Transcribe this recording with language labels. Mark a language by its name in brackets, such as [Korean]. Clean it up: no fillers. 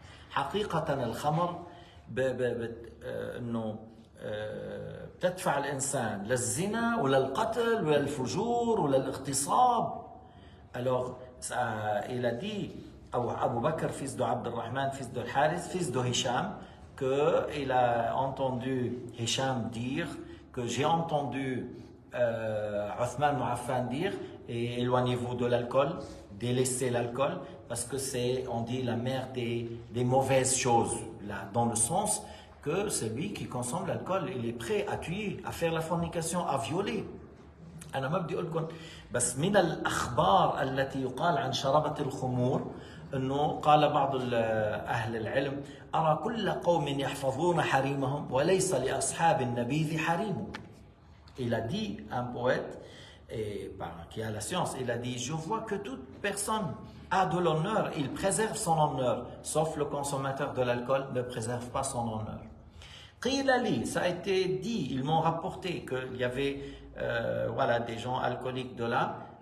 [Arabic] حقيقة الخمر أنه تدفع الإنسان للزنا وللقتل وللفجور وللاغتصاب. [French] Alors il a dit Abu Bakr, fils de Abdurrahman, fils de Harith, fils de Hisham, qu'il a entendu Hisham dire que j'ai entendu Uthman ibn Affan dire et éloignez-vous de l'alcool, délaissez l'alcool parce que c'est, on dit, la mère des mauvaises choses, là, dans le sens que celui qui consomme l'alcool, il est prêt à tuer, à faire la fornication, à violer. [Arabic] أنا ما بدي أقول لكم بس من الأخبار التي يقال عن شربة الخمور أنه قال بعض أهل العلم أرى كل قوم يحفظون حريمهم وليس لأصحاب النبيذ حريم. [French] Il a dit, un poète qui a la science, il a dit, je vois que toute personne a de l'honneur, il préserve son honneur, sauf le consommateur de l'alcool ne préserve pas son honneur. [Arabic] قيل لي, [French] ça a été dit, ils m'ont rapporté qu'il y avait voilà, des gens alcooliques de là.